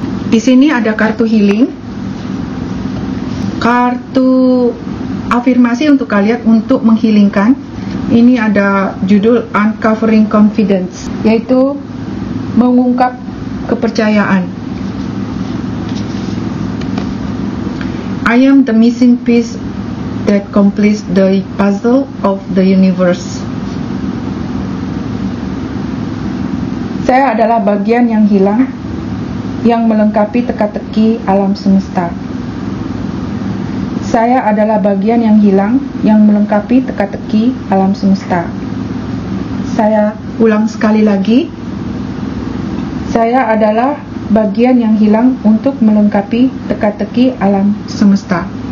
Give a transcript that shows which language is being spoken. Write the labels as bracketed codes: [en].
[id] Di sini ada kartu healing, kartu afirmasi untuk kalian untuk menghilangkan. Ini ada judul Uncovering Confidence, yaitu mengungkap kepercayaan. [en] I am the missing piece that completes the puzzle of the universe. [id] Saya adalah bagian yang hilang yang melengkapi teka-teki alam semesta. Saya adalah bagian yang hilang yang melengkapi teka-teki alam semesta. Saya ulang sekali lagi. Saya adalah bagian yang hilang untuk melengkapi teka-teki alam semesta.